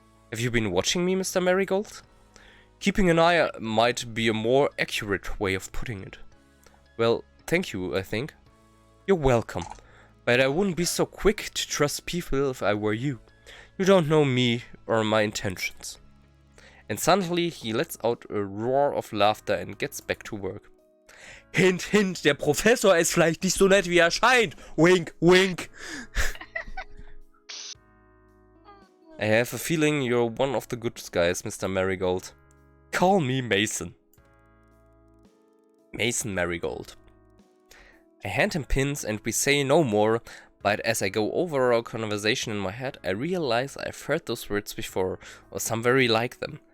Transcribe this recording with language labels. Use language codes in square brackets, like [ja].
[en] Have you been watching me, Mr. Marigold? Keeping an eye might be a more accurate way of putting it. Well, thank you, I think. You're welcome. But I wouldn't be so quick to trust people if I were you. You don't know me or my intentions. And suddenly he lets out a roar of laughter and gets back to work. Hint, hint, [de] der Professor ist vielleicht nicht so nett wie er scheint. [en] Wink, wink. I have a feeling you're one of the good guys, Mr. Marigold. Call me Mason. Mason Marigold. I hand him pins and we say no more, but as I go over our conversation in my head, I realize I've heard those words before, or some very like them.